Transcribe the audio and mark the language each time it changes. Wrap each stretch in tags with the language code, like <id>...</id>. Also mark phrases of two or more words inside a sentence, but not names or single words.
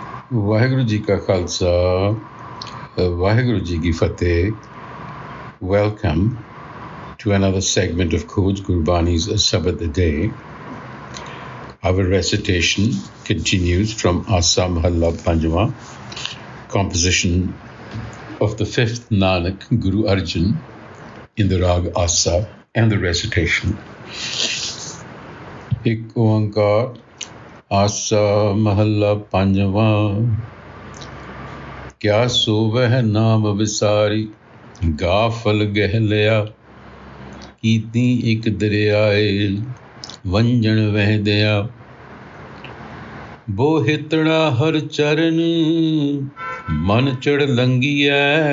<pa>ਵਾਹਿਗੁਰੂ ਜੀ ਕਾ ਖਾਲਸਾ ਵਾਹਿਗੁਰੂ ਜੀ ਕੀ ਫਤਿਹ.</pa> <en>Welcome to another segment of Khoj Gurbani's a-sabad-a-day. Our recitation continues from a-sabad-a-day, composition of the fifth Nanak, Guru Arjan, in the rag Asa, and the recitation.</en> <pa>ਇਕ ਓਅੰਕਾਰ ਆਸਾ ਮਹਲਾ ਪੰਜਵਾ. ਕਿਆ ਸੋਵਹ ਨਾਮ ਵਿਸਾਰੀ ਗਾਫਲ ਗਹ ਲਿਆ. ਕੀਤੀ ਏਕ ਦਰਿਆਏ ਵੰਞਨ ਵਹ ਦਿਆ. ਬੋਹਿਤੜਾ ਹਰ ਚਰਣ ਮਨ ਚੜ੍ਹ ਲੰਘਿਆ.</pa>